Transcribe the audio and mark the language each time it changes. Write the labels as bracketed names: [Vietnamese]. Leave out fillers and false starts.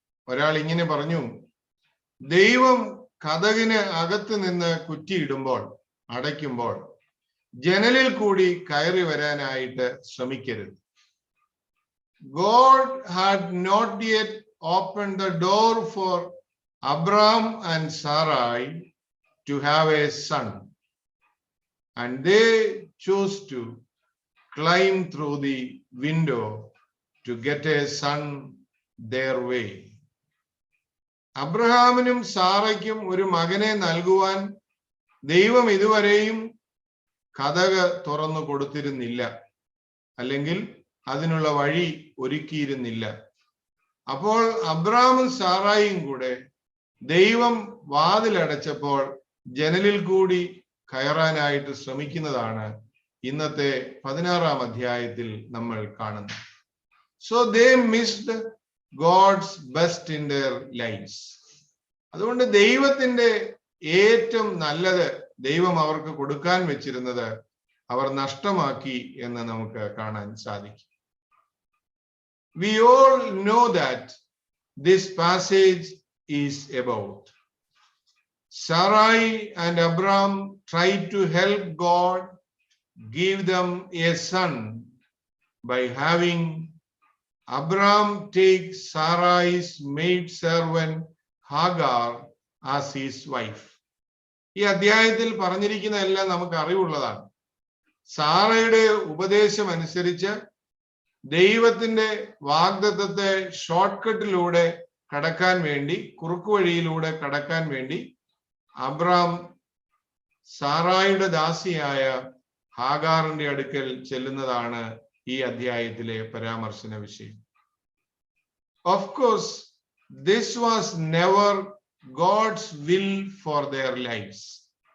[Malayalam] ഒരാൾ ഇങ്ങനെ പറഞ്ഞു, ദൈവം കതകിന് അകത്ത് നിന്ന് കുറ്റിയിടുമ്പോൾ, അടയ്ക്കുമ്പോൾ ജനലിൽ കൂടി കയറി വരാനായിട്ട് ശ്രമിക്കരുത്. [English] God had not yet opened the door for Abram and Sarai to have a son, and they chose to climb through the window to get a son their way. [Malayalam] അബ്രഹാമിനും സാറയ്ക്കും ഒരു മകനെ നൽകുവാൻ ദൈവം ഇതുവരെയും കതക് തുറന്നു കൊടുത്തിരുന്നില്ല, അല്ലെങ്കിൽ അതിനുള്ള വഴി ഒരുക്കിയിരുന്നില്ല. അപ്പോൾ അബ്രഹാമും സാറായും കൂടെ ദൈവം വാതിലടച്ചപ്പോൾ ജനലിൽ കൂടി കയറാനായിട്ട് ശ്രമിക്കുന്നതാണ് ഇന്നത്തെ 16-ാം അധ്യായത്തിൽ നമ്മൾ കാണുന്നത്. [English] So they missed God's best in their lifes. [Malayalam] അതുകൊണ്ട് ദൈവത്തിന്റെ ഏറ്റവും നല്ലത് ദൈവം അവർക്ക് കൊടുക്കാൻ വെച്ചിരുന്നത് അവർ നഷ്ടമാക്കി എന്ന് നമുക്ക് കാണാൻ സാധിക്കും. [English] We all know that this passage is about. Sarai and Abram tried to help God give them a son by having Abraham take Sarai's maid servant Hagar as his wife. [Malayalam] ഈ അധ്യായത്തിൽ പറഞ്ഞിരിക്കുന്ന എല്ലാം നമുക്ക് അറിവുള്ളതാണ്. സാറയുടെ ഉപദേശം അനുസരിച്ച് ദൈവത്തിന്റെ വാഗ്ദത്തത്തെ ഷോർട്ട് കട്ടിലൂടെ കടക്കാൻ വേണ്ടി, കുറുക്കുവഴിയിലൂടെ കടക്കാൻ വേണ്ടി അബ്രാം സാറായുടെ ദാസിയായ ഹാഗാറിന്റെ അടുക്കൽ ചെല്ലുന്നതാണ് ഈ അധ്യായത്തിലെ പരാമർശന വിഷയം. [English] Of course, this was never God's will for their lives.